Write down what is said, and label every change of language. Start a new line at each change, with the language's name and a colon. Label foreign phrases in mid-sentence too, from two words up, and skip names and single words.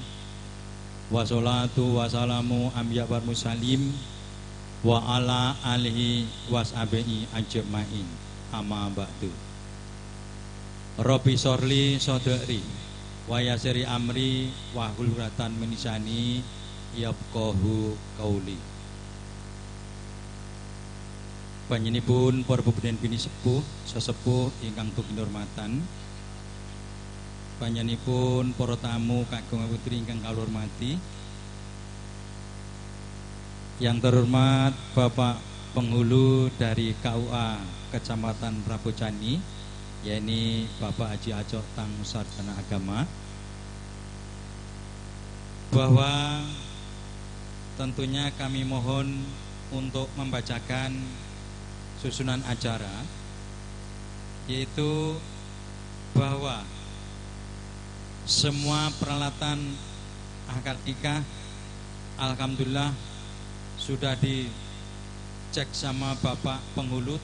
Arabic: والصلاة والسلام أنبياء والمرسلين وعلى آله وصحبه أجمعين. أما بعد. رب اشرح صدري ويسر أمري واحلل عقدة من لساني يفقهوا قولي.
Javanese: Panjenenganipun para pepeden bini sepuh sesepuh ingkang tukin hormatan, panjenenganipun para tamu kakung putri ingkang kula hormati,
Indonesian: yang terhormat Bapak Penghulu dari KUA Kecamatan Rapocini, yakni Bapak Haji Ajotang Sarjana Agama, bahwa tentunya kami mohon untuk membacakan susunan acara, yaitu bahwa semua peralatan akad nikah alhamdulillah sudah dicek sama Bapak penghulu.